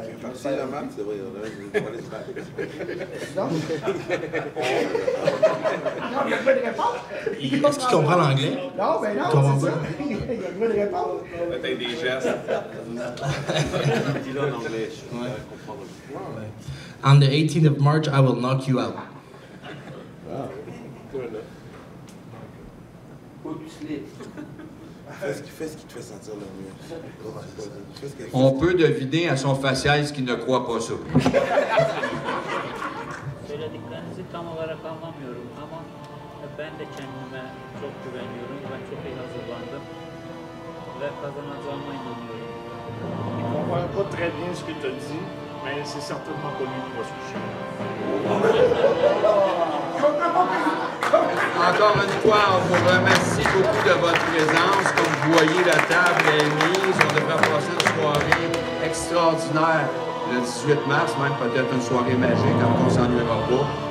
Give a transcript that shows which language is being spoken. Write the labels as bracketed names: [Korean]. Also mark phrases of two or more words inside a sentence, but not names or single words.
[French] Parti la marque, c'est vrai, on va aller se battre. Dis donc. Non, il y a pas de réponse. Est-ce qu'il comprend l'anglais? Non, ben non, Comprends c'est ça. pas. Il y a pas de réponse. Peut-être des gestes. Dis-le en anglais, je comprends. [English] On the 18th of March, I will knock you out. [French] Fais ce qui te fait sentir le mieux. On peut deviner à son faciès qu'il ne croit pas ça. [Turkish] Söylediklerinizi tam olarak anlamıyorum ama ben de kendime çok güveniyorum. Ben çok iyi hazırlandım ve kazanacağıma inanıyorum. [French] Il ne comprend pas très bien ce que tu as dit, mais c'est certainement pas lui qui va se coucher. Encore une fois, on vous remercie beaucoup de votre présence. Comme vous voyez, la table est mise. On devrait passer une soirée extraordinaire le 18 mars, même peut-être une soirée magique, quand on ne s'ennuiera pas.